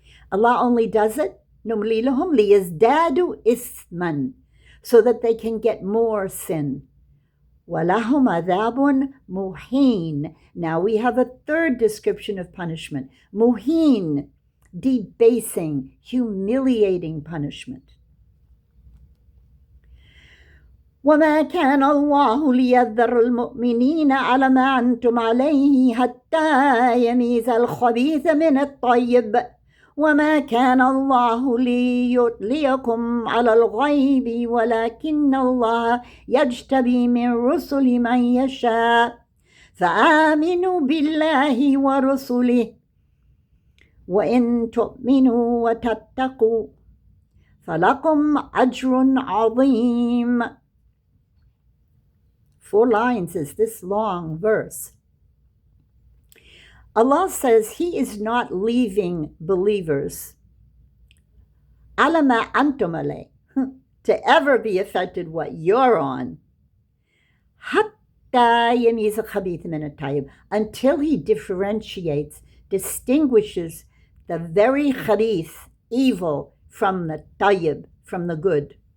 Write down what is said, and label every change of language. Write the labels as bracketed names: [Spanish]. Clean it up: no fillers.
[English] Allah only does it, [Arabic] نُمْلِي لَهُمْ لِيَزْدَادُوا إِثْمًا, [English] so that they can get more sin. [Arabic] وَلَهُمْ عَذَابٌ مُهِينٌ. [English] Now we have a third description of punishment. Muhin, debasing, humiliating punishment. [Arabic] وما كان الله ليذر المؤمنين على ما أنتم عليه حتى يميز الخبيث من الطيب وما كان الله ليطلعكم على الغيب ولكن الله يجتبي من رسل من يشاء فآمنوا بالله ورسله وإن تؤمنوا وتتقوا فلكم أجر عظيم. [English] 4 lines is this long verse. Allah says He is not leaving believers [Arabic] على ما أنتم عليه [English] to ever be affected what you're on [Arabic] حتى يميز الخبيث من الطيب, [English] until He differentiates, distinguishes the very khabith, evil, from the tayyib, from the good.